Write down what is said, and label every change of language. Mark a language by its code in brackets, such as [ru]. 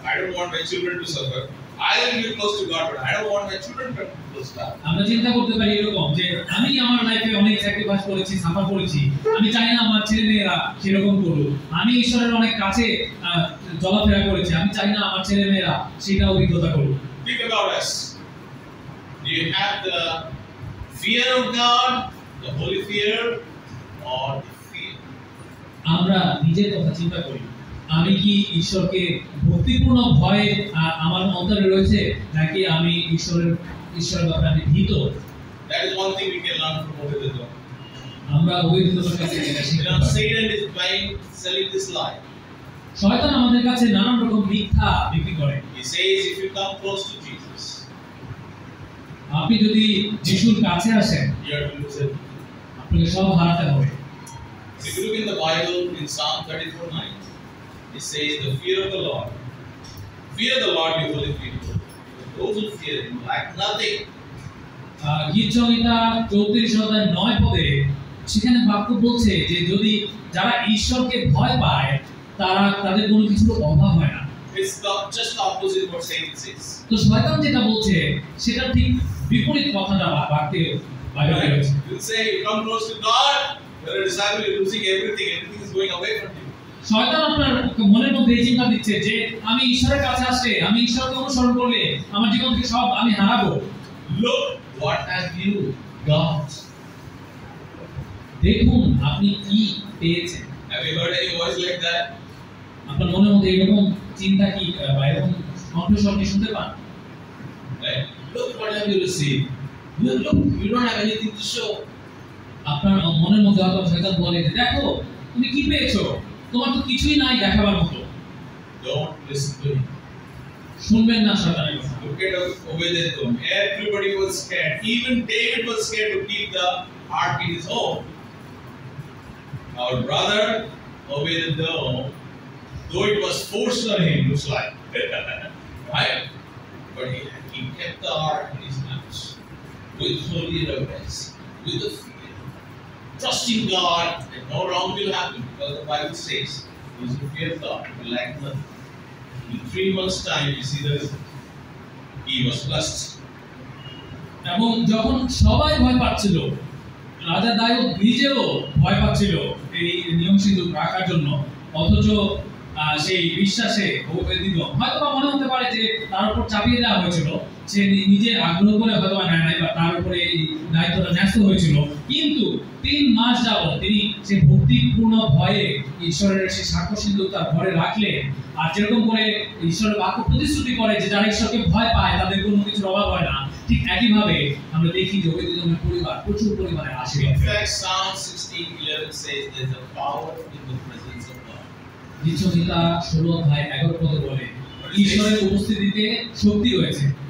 [en] I don't want my children to suffer. I will be close to God, but I don't want my children to be close to God. [bn] আমরা চিন্তা করতে পারি এরকম যে আমি আমার লাইফে অনেক স্যাক্রিফাইস করেছি, সাফার করেছি, আমি চাই না আমার ছেলেমেয়েরা সেরকম করুক। আমি ঈশ্বরের অনেক কাছে চলাফেরা করেছি, আমি চাই না আমার ছেলেমেয়েরা সেটা অভিজ্ঞতা করুক। [en] Think about us. Do you have the fear of God, the holy fear, or the fear? [bn] আমরা নিজের কথা চিন্তা করি, আমি কি ঈশ্বরকে ভক্তিপূর্ণ ভয়ে আমার অন্তরে রয়েছে, নাকি আমি ঈশ্বরের ব্যাপারে আমি ভীত? [en] That is one thing we can learn from Obed-Edom. [bn] আমরা ওবেদিদমের কাছে এটা শিখতে পারি। [en] Satan is selling this lie. [bn] শয়তান আমাদের কাছে নানান রকম মিথ্যা বিক্রি করে। [en] He says if you come close to Jesus, [bn] আপনি যদি যিশুর কাছে আসেন, [en] you have to lose everything. [bn] আপনাকে সব হারাতে হবে। [en] If you look in the Bible in Psalm 34:9, it says the fear of the Lord you will fear. Those who fear him lack nothing. [bn] গীত সংহিতা 34:9 পদে সেখানে বাক্য বলছে যে যদি যারা ঈশ্বরকে ভয় পায় তাদের কোনো কিছুর অভাব হয় না। [en] It's just the opposite what Satan says. [bn] তো শয়তান যেটা বলছে সেটা ঠিক বিপরীত কথাটা বাক্যে বাইরে রয়েছে। [en] You say you come close to God, you're a disciple, you're losing everything is going away from you. [bn] শয়তান আপনার মনের মধ্যে এই চিন্তা দিচ্ছে যে আমি ঈশ্বরের কাছে আসলে, আমি ঈশ্বরকে অনুসরণ করলে আমার জীবন থেকে সব আমি হারাবো। [en] Look what have you got. [bn] দেখুন আপনি কি পেয়েছেন। [en] Have you heard any voice like that? [bn] আপনার মনের মধ্যে এরকম চিন্তা কি বা এরকম কণ্ঠস্বর কি শুনতে পান? [en] Right? Look what have you received. Look, you don't have anything to show. [bn] আপনার মনের মধ্যে হয়তো শয়তান বলে যে দেখো তুমি কি পেয়েছো, তোমার তো কিছুই নাই দেখাবার মতো। [en] Don't listen to him. [bn] শুনবেন না শয়তানের কথা। [en] Look at Obed-Edom. Everybody was scared. Even David was scared to keep the ark in his home. Our brother Obed-Edom, though it was forced on him, looks like, right? But he kept the ark in his house with holy reverence, with the fear, trusting God that no wrong will happen, because the Bible says, those who fear God will lack nothing. In 3 months' time, you see the result. He was blessed. [bn] এবং যখন সবাই ভয় পাচ্ছিল, রাজা দাউদ নিজেও ভয় পাচ্ছিল এই নিয়ম সিন্ধুক রাখার জন্য, অথচ সেই বিশ্বাসে ওবেদ-এদোম হয়তো মনে হতে পারে যে তার উপর চাপিয়ে দেওয়া হয়েছিল, সে নিজে আগ্রহ করে হয়তো নেয় নাই বা তার উপরে এই দায়িত্বটা ন্যস্ত হয়েছিল, কিন্তু 3 মাস যাবত তিনি সেই ভক্তিপূর্ণ ভয়ে ঈশ্বরের সেই সাক্ষ্য সিন্ধুক তার ঘরে রাখলেন। আর যেরকম করে ঈশ্বরের বাক্য প্রতিশ্রুতি করে যে যারা ঈশ্বরকে ভয় পায় তাদের কোনো কিছুর অভাব হয় না, ঠিক একইভাবে আমরা দেখি যে ওবেদ-এদোমের পরিবার প্রচুর পরিমাণে আশীর্বাদ। [en] In fact, Psalm 16:11 says there's a power in the presence of God. [bn] দ্বিতীয়তা 16 অধ্যায় 11 পদে বলে ঈশ্বরের উপস্থিতিতে শক্তি রয়েছে।